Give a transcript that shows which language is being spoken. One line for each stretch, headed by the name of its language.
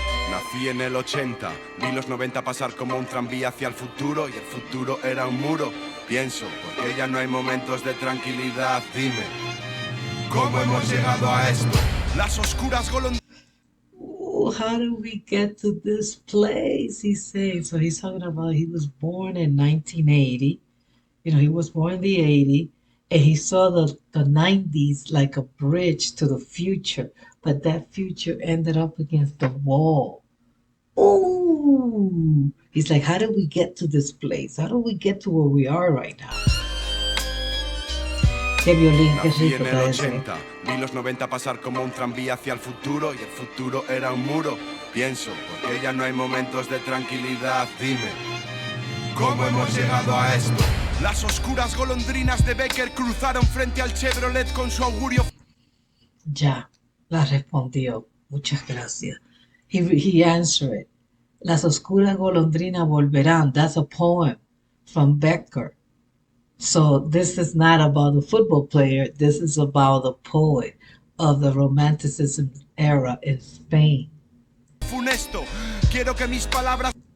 Spanish: Nací en el 80, vi los 90 pasar como un tranvía hacia el futuro y el futuro era un muro. Pienso, porque ya no hay momentos de tranquilidad, dime, ¿cómo hemos llegado a esto? Las oscuras golondrinas.
English: How did we get to this place? He's saying. So he's talking about he was born in 1980. He was born in the 80s and he saw the 90s like a bridge to the future, but that future ended up against the wall. Ooh, he's like, how did we get to this place? How did we get to where we are right now?
Spanish: Qué violín, qué Nací rico en el está ese. 80, vi los 90 pasar como un tranvía hacia el futuro y el futuro era un muro. Pienso, porque ya no hay momentos de tranquilidad, dime, ¿cómo hemos llegado a esto? Las oscuras golondrinas de Bécquer cruzaron frente al Chevrolet con su augurio. Ya, la respondió. Muchas gracias.
English: He answered it.
Spanish: Las oscuras golondrinas volverán.
English: That's a poem from Becker. So this is not about the football player. This is about the poet. of the Romanticism era in Spain.
Spanish: Funesto, quiero que mis palabras.